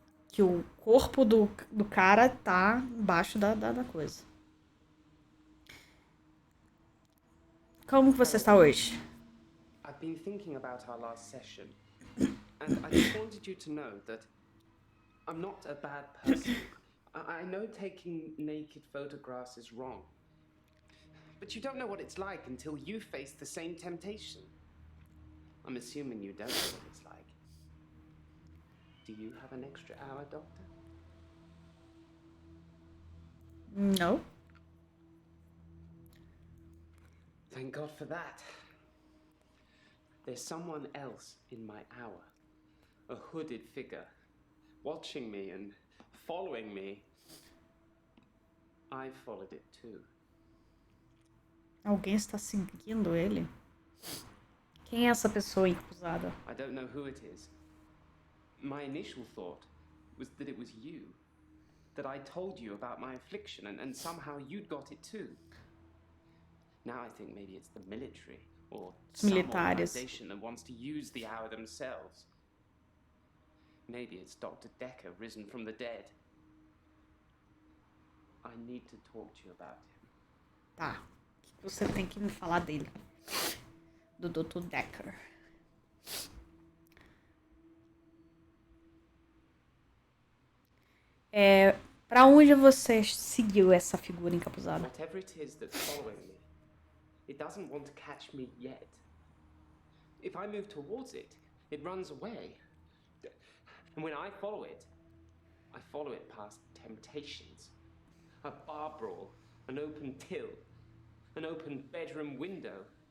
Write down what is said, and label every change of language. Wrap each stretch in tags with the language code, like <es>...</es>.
<pt>Que o corpo do cara tá embaixo da coisa. Como que você está hoje?</pt> <en>I've been thinking about our last session, and I just wanted you to know that I'm not a bad person. I know taking naked photographs is wrong, but you don't know what it's like until you face the same temptation. I'm assuming you don't know what it's like. Do you have an extra hour, Doctor? No. Thank God for that. There's someone else in my hour. A hooded figure, watching me and following me. I followed it too.</en> <pt>Alguém está seguindo ele? Quem é essa pessoa encruzada?</pt> <en>I don't know who it is. My initial thought was that it was you. That I told you about my affliction and somehow you'd got it too. Now I think maybe it's the military or some organization that wants to use the hour themselves. Maybe it's Dr. Dekker risen from the dead. I need to talk to you about him.</en> <pt>Tá. O que você tem que me falar dele? Do Dr. Dekker. Pra onde você seguiu essa figura encapuzada?</pt> <en>Whatever it is that's following me, it doesn't want to catch me yet. If I move towards it, it runs away. And when I follow it past temptations. A bar brawl, an open till, an open bedroom window.</en>